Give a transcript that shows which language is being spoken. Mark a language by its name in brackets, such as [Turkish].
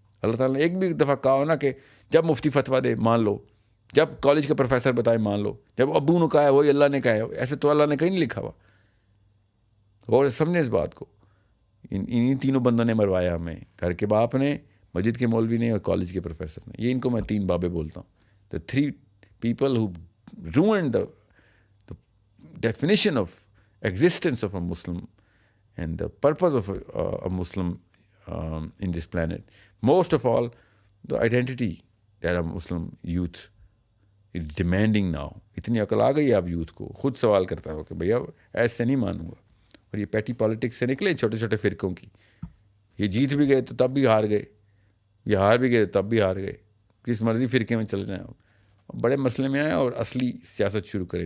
[Urdu] اللہ تعالیٰ نے ایک بھی دفعہ کہا ہو نا کہ جب مفتی فتویٰ دے مان لو, جب کالج کا پروفیسر بتائے مان لو, جب ابو نے کہا ہے وہی اللہ نے کہا ہے, ایسے تو اللہ نے کہیں نہیں لکھا ہوا. اور سمجھیں اس بات کو, انہیں تینوں بندوں نے مروایا ہمیں, گھر کے باپ نے, مسجد کے مولوی نے, اور کالج کے پروفیسر نے. یہ ان کو میں 3 بابے بولتا ہوں. [English] The 3 people who ruined the definition of existence of a Muslim and the purpose of a Muslim in this planet. Most of all, the identity that a Muslim youth is demanding now. [Urdu] اتنی عقل آ گئی آپ youth کو, خود سوال کرتا ہو کہ بھیا ایسے نہیں مانوں گا. اور یہ پیٹی پالیٹکس سے نکلے چھوٹے چھوٹے فرقوں کی. یہ جیت بھی گئے تو تب بھی ہار گئے, یہ ہار بھی گئے تب بھی ہار گئے. کس مرضی فرقے میں چل جائیں آپ, بڑے مسئلے میں آئیں اور اصلی سیاست شروع کریں.